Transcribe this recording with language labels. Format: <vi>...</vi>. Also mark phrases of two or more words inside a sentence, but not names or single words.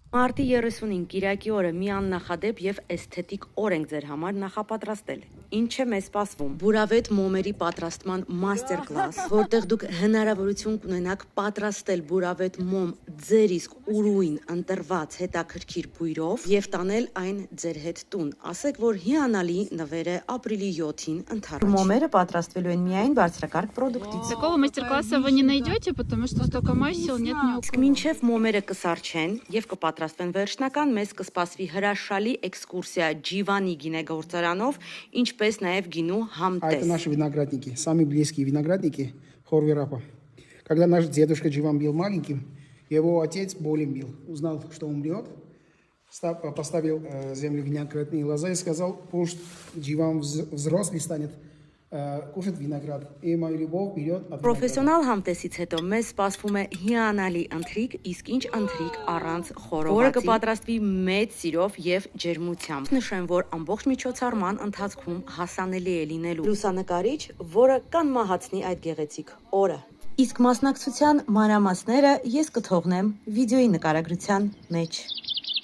<hy>Մարտի 35 Կիրակի օրը մի աննախադեպ եւ էսթետիկ օր ենք ձեր համար նախապատրաստել։ Ինչ է մեզ սպասվում։ Բուրավետ մոմերի պատրաստման</hy> <ru>мастер класс,</ru> <hy>որտեղ դուք հնարավորություն կունենաք պատրաստել բուրավետ մոմ ձեր իսկ ուրույն ընտրված հետաքրքիր բույրով եւ տանել այն ձեր հետ տուն։ Ասեք, որ հիանալի նվեր է ապրիլի 7-ին ընթառաջ։ Մոմերը պատրաստվելու են միայն բարձրակարգ պրոդուկտից։</hy> <ru>Такого мастер-класса вы не найдете, потому что столько масел нет ни у</ru> <hy>Իսկ</hy> <ru>кого.</ru> <hy>մինչև մոմերը կսարչեն եւ կպատրաստվեն վերջնական, մեզ կսպասվի հրաշալի էքսկուրսիա Ջիվանի գինեգործարանով, ինչպես նաեւ գինու</hy> <ru>А это</ru> <hy>համտես։</hy> <ru>наши виноградники, самые близкие виноградники Хорверапа. Когда наш дедушка Дживан был маленьким, его отец болен был. Узнал, что умрет, поставил землю виноградные лоза и сказал, пусть Дживан взрослый станет, кушать виноград. И мою любовь берет от винограда.</ru> <hy>Պրոֆեսիոնալ համտեսից հետո մեզ սպասվում է հիանալի ընթրիք, իսկ ինչ ընթրիք առանց խորովածի, որը կպատրաստվի մեծ սիրով եւ ջերմությամբ։ Նշեմ, որ ամբողջ միջոցառման ընթացքում հասանելի է լինելու լուսանկարիչ, որը կանմահացնի այդ գեղեցիկ օրը։ Իսկ մասնակցության մանրամասները ես կթողնեմ վիդեոյի նկարագրության մեջ։</hy>